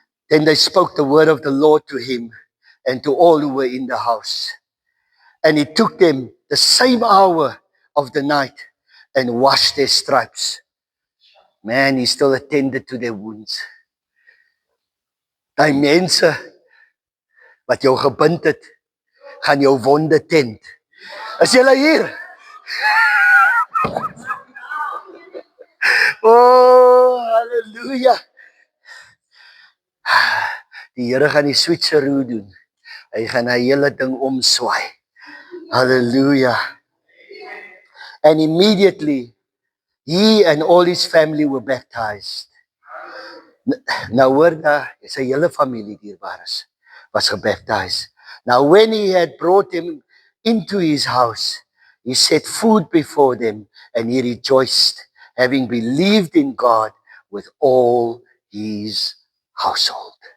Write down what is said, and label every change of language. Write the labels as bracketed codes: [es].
[en] Then they spoke the word of the Lord to him and to all who were in the house. And he took them the same hour of the night and washed their stripes. Man, he still attended to their wounds. [af] Die mense wat jou gebind het, gaan jou wonde tent. Is julle hier? Oh, halleluja. Die Here gaan die switcheroo doen. Hy gaan die hele ding omswaai. Hallelujah. [en] And immediately, he and all his family were baptized. [af] Nou hoor daar, sy hele familie dierbares was gebaptized. [en] Now when he had brought them into his house, he set food before them and he rejoiced, having believed in God with all his household.